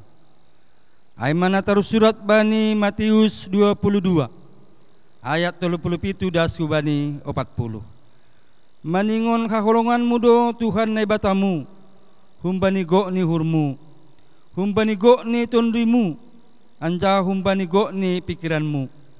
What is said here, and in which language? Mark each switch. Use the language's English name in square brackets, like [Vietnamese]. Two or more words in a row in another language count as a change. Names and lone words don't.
[Batak Simalungun] Ay mana taruh surat bani Matius 22 ayat 37 dasu bani 40. Maningon kaholongan mudo Tuhan na ibatamu, humbani go ni hurmu, humbani go ni tonduimu, anja humbani go ni pikiranmu.